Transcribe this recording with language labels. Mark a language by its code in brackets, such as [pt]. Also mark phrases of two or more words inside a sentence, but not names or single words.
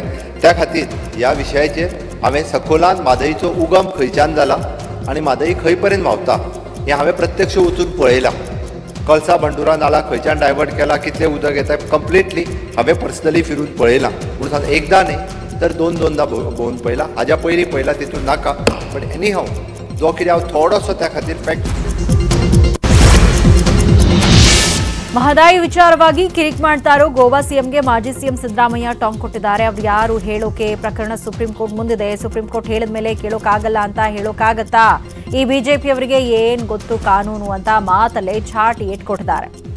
[kok] त्या खातीर ह्या विशयाचेर हांवें सखोलान म्हादईचो उगम खंयच्यान जाला आनी म्हादई खंय पर्यंत व्हांवता हें हांवें प्रत्यक्ष वचून पळयलां. कळसा बंडुरा नाला खंयच्यान डायवर्ट केला, कितलें उदक येता कंप्लिटली हांवें पर्सनली फिरून पळयलां. म्हणून एकदां न्ही तर 2-2दा भोंवून पळयलां. हाज्या पयलीं पळयलां तितून नाका. [en] but any [kok] हांव जो कितें हांव थोडोसो त्या खातीर फॅक्ट. [kn] ಮಹದಾಯಿ ವಿಚಾರವಾಗಿ ಕಿರಿಕ್ ಮಾಡ್ತಾ ಇರೋ ಗೋವಾ ಸಿಎಂಗೆ ಮಾಜಿ ಸಿಎಂ ಸಿದ್ದರಾಮಯ್ಯ ಟಾಂಗ್ ಕೊಟ್ಟಿದ್ದಾರೆ. ಅವ್ರು ಯಾರು ಹೇಳೋಕೆ, ಪ್ರಕರಣ ಸುಪ್ರೀಂ ಕೋರ್ಟ್ ಮುಂದಿದೆ, ಸುಪ್ರೀಂ ಕೋರ್ಟ್ ಹೇಳಿದ ಮೇಲೆ ಕೇಳೋಕ್ಕಾಗಲ್ಲ ಅಂತ ಹೇಳೋಕ್ಕಾಗತ್ತಾ? ಈ ಬಿಜೆಪಿಯವರಿಗೆ ಏನ್ ಗೊತ್ತು ಕಾನೂನು ಅಂತ ಮಾತಲ್ಲೇ ಚಾಟಿ ಇಟ್ಕೊಟ್ಟಿದ್ದಾರೆ.